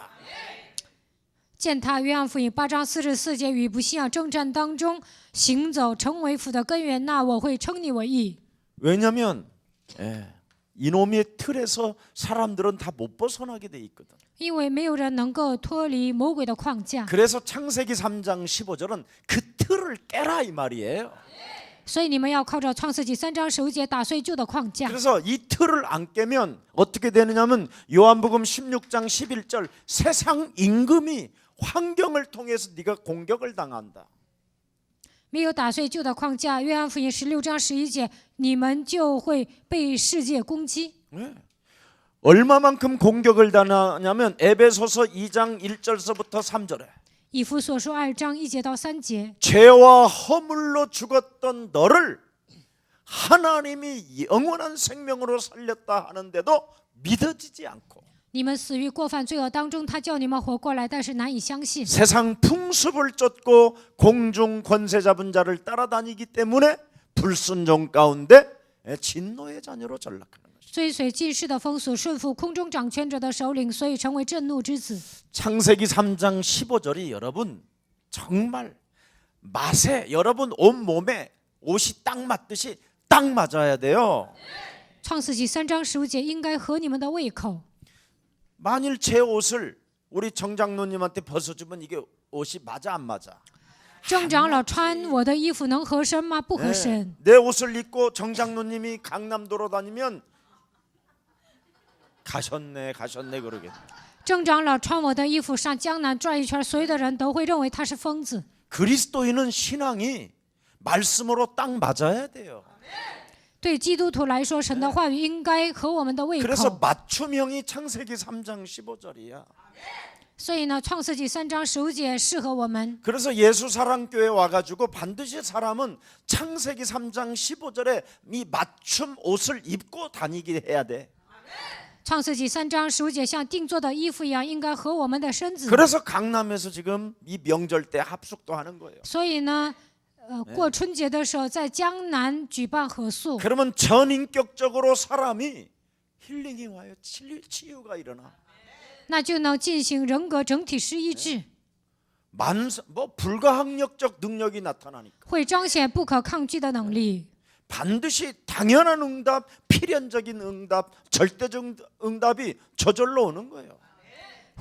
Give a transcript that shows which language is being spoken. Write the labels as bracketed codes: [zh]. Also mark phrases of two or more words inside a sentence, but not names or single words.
[zh] 践踏约翰福音8章44节，与不信仰征战当中行走，成为福的根源，那我会称你为义。 [ko] 왜냐하면 이놈의 틀에서 사람들은 다 못 벗어나게 돼 있거든. [zh] 因为没有人能够脱离魔鬼的框架， [ko] 그래서 창세기 3장 15절은 그 틀을 깨라 이 말이에요. [zh] 所以你们要靠着创世纪3章15节打碎旧的框架。 [ko] 그래서 이 틀을 안 깨면 어떻게 되느냐면 요한복음 16장 11절 세상 임금이 환경을 통해서 네가 공격을 당한다. [zh] 没有打碎旧的框架，约翰福音16章11节，你们就会被世界攻击。 [ko] 네. 얼마만큼 공격을 당하냐면 에베소서 2장 1절서부터 3절에 [zh] 以弗所书2章1节到3节， [ko] 죄와 허물로 죽었던 너를 하나님이 영원한 생명으로 살렸다 하는데도 믿어지지 않고 [zh] 你们死于过犯罪恶当中，他叫你们活过来，但是难以相信。 [ko] 세상 풍습을 쫓고 공중 권세 잡은 자를 따라다니기 때문에 불순종 가운데 진노의 자녀로 전락하는 것이죠. [zh] 追随今世的风俗，顺服空中掌权者的首领，所以成为震怒之子。 [ko] 창세기 3장 15절이 여러분 정말 맛에 여러분 온 몸에 옷이 딱 맞듯이 딱 맞아야 돼요. [zh] 创世纪3章15节应该合你们的胃口。 [ko] 만일 제 옷을 우리 정장로님한테 벗어주면 이게 옷이 맞아 안 맞아? [zh] 郑长老穿我的衣服能合身吗？不合身。 [ko] 내 옷을 입고 정장로님이 강남도로 다니면 가셨네 그러겠네. [zh] 郑长老穿我的衣服上江南转一圈，所有的人都会认为他是疯子。 [ko] 그리스도인은 신앙이 말씀으로 딱 맞아야 돼요. [zh] 对基督徒来说，神的话语应该合我们的胃 [ko] 그래서 [zh] 口。 [ko] 맞춤형이 창세기 3장 15절이야. [zh] 所以呢，创世纪3章15节适合我们。 [ko] 그래서 예수사랑교회 와가지고 반드시 사람은 창세기 3장 15절에 이 맞춤 옷을 입고 다니게 해야 돼. [zh] 创世纪3章15节像定做的衣服一样，应该合我们的身子。 [ko] 그래서 강남에서 지금 이 명절 때 합숙도 하는 거예요. [zh] 所以呢，过春节的时候在江南举办合宿， [ko] 그러면 전인격적으로 사람이 힐링이 와요. 치유가 일어나. [zh] 那就能进行人格整体失医治， [ko] 불가항력적 능력이 나타나니까 [zh] 会彰显不可抗拒的能力。 [ko] 반드시 당연한 응답, 필연적인 응답, 절대적 응답이 저절로 오는 거예요.